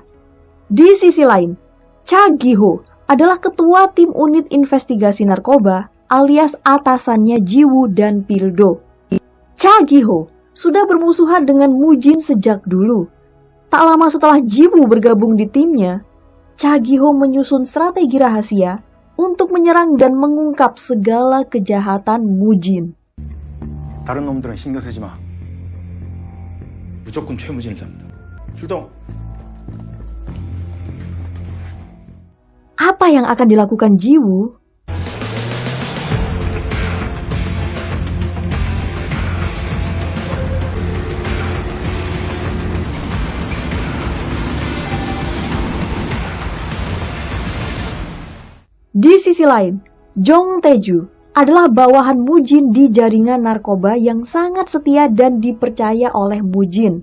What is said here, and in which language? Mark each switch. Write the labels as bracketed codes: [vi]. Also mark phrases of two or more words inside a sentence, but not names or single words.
[id] Di sisi lain, Cha Gi-ho adalah ketua tim unit investigasi narkoba alias atasannya Jiwoo dan Pil-do. Cha Gi-ho sudah bermusuhan dengan Mujin sejak dulu. Tak lama setelah Jiwoo bergabung di timnya, Cha Gi-ho menyusun strategi rahasia untuk menyerang dan mengungkap segala kejahatan Mujin. [ko] 다른 놈들은 신경 쓰지 마. 무조건 최무진을 잡는다. 출동. [id] Apa yang akan dilakukan Jiwoo? Di sisi lain, Jong Tae-ju adalah bawahan Mujin di jaringan narkoba yang sangat setia dan dipercaya oleh Mujin.